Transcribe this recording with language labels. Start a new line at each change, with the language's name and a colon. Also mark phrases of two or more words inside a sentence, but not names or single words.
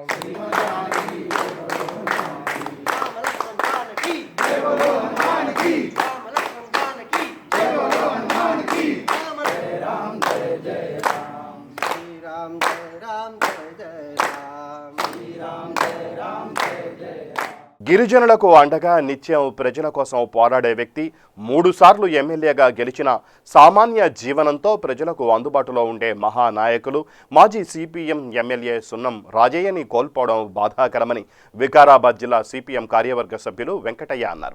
Hindi: श्रीमद् जानकी जय बोलो हनुमान की राम लक्ष्मण जानकी जय बोलो हनुमान की राम लक्ष्मण जानकी जय बोलो हनुमान की राम जय राम जय जय राम श्री राम जय राम जय जय राम श्री राम जय राम जय जय राम
Telugu: గిరిజనులకు అండగా నిత్యం ప్రజల కోసం పోరాడే వ్యక్తి 3 సార్లు ఎమ్మెల్యేగా గెలిచిన సామాన్య జీవనంతో ప్రజలకు అందుబాటులో ఉండే మహానాయకులు మాజీ సిపిఎం ఎమ్మెల్యే సున్నం రాజయ్యని కోల్పోవడం బాధాకరమని వికారాబాద్ జిల్లా సిపిఎం కార్యవర్గ సభ్యులు వెంకటయ్య అన్నారు.